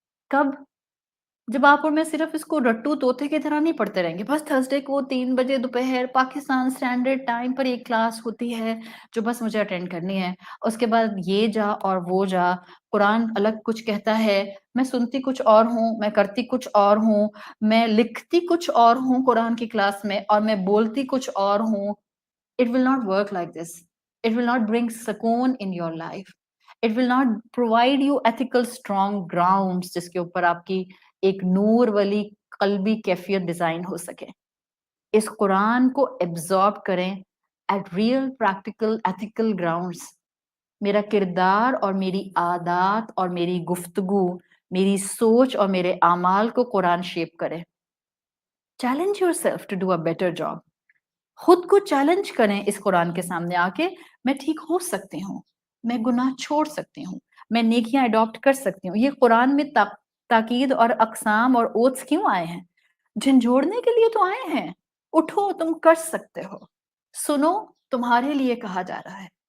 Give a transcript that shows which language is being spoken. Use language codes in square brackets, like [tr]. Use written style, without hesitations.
[ur] کب؟ جب آپ اور میں صرف اس کو رٹو طوطے کی طرح نہیں پڑھتے رہیں گے. بس تھرسڈے کو 3 بجے دوپہر پاکستان اسٹینڈرڈ ٹائم پر ایک کلاس ہوتی ہے جو بس مجھے اٹینڈ کرنی ہے، اس کے بعد یہ جا اور وہ جا، قرآن الگ کچھ کہتا ہے، میں سنتی کچھ اور ہوں، میں کرتی کچھ اور ہوں، میں لکھتی کچھ اور ہوں قرآن کی کلاس میں، اور میں بولتی کچھ اور ہوں. [en] It will not work like this. It will not bring sukoon in your life. It will not provide you ethical strong grounds [ur] جس کے اوپر آپ کی ایک نور والی قلبی کیفیت ڈیزائن ہو سکے. اس قرآن کو ایبزارب کریں [en] at real practical ethical grounds. [ur] میرا کردار اور میری عادات اور میری گفتگو، میری سوچ اور میرے اعمال کو قرآن شیپ کرے. [en] Challenge yourself to do a better job. [ur] خود کو چیلنج کریں اس قرآن کے سامنے آ کے، میں ٹھیک ہو سکتی ہوں، میں گناہ چھوڑ سکتی ہوں، میں نیکیاں اڈاپٹ کر سکتی ہوں. یہ قرآن میں تاکید اور اقسام اور اوتھس کیوں آئے ہیں؟ جھنجھوڑنے کے لیے تو آئے ہیں. اٹھو، تم کر سکتے ہو. سنو، تمہارے لیے کہا جا رہا ہے.